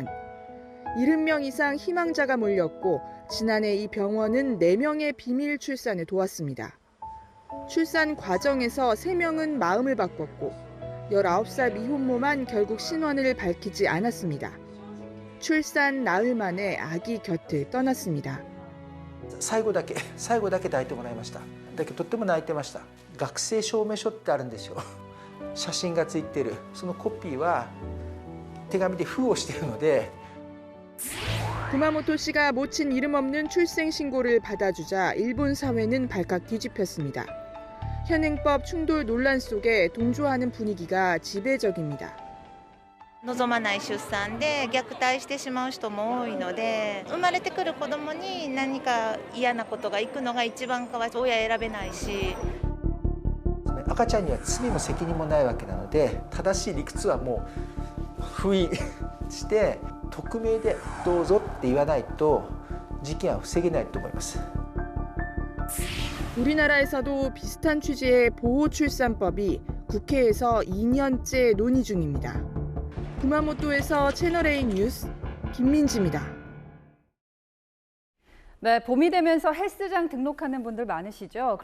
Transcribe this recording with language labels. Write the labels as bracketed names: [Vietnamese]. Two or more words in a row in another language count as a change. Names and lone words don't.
[Korean] 70명 이상 희망자가 몰렸고 지난해 이 병원은 4명의 비밀 출산을 도왔습니다. 출산 과정에서 3명은 마음을 바꿨고 19살 미혼모만 결국 신원을 밝히지 않았습니다. 출산 나흘 만에 아기 곁을 떠났습니다. [Japanese] 最後だけ抱いてもらいました。だけどとっても泣いてました。学生証明書ってあるんですよ。写真がついてる。そのコピーは手紙で封をしているので。 [Korean] 구마모토시가 모친 이름 없는 출생 신고를 받아주자 일본 사회는 발칵 뒤집혔습니다. 현행법 충돌 논란 속에 동조하는 분위기가 지배적입니다. [Japanese] 望まない出産で虐待してしまう人も多いので、生まれてくる子供に何か嫌なことがいくのが一番かわいそう。親選べないし。赤ちゃんには罪も責任もないわけなので、正しい理屈はもう封印して匿名でどうぞって言わないと事件は防げないと思います。 [Korean] 우리나라에서도 비슷한 취지의 보호출산법이 국회에서 2년째 논의 중입니다. 구마모토에서 채널A 뉴스 김민지입니다. 네, 봄이 되면서 헬스장 등록하는 분들 많으시죠.